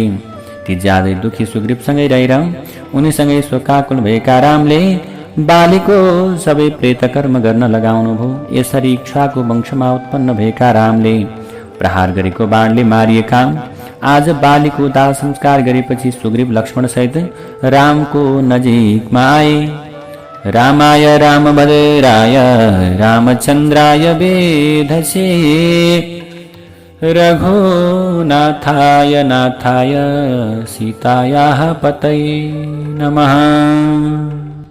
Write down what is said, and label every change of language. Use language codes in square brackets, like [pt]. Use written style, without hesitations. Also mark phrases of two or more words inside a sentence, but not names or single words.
[ne] ती ज्यादै दुखी सुग्रीवसँगै रहेर उनीसँगै शोकाकुल भएका रामले बालीको सबै प्रेतकर्म गर्न लगाउनु भयो। यसरी इक्ष्वाको वंशमा उत्पन्न भएका रामले प्रहार गरेको बाणले मारिएका आज बालीको दाह संस्कार गरेपछि सुग्रीव लक्ष्मण सहित रामको नजिकमा आए। [sa] रामाय रामभद्राय रामचन्द्राय वेधसे रघुनाथाय नाथाय सीतायाः पतये नमः।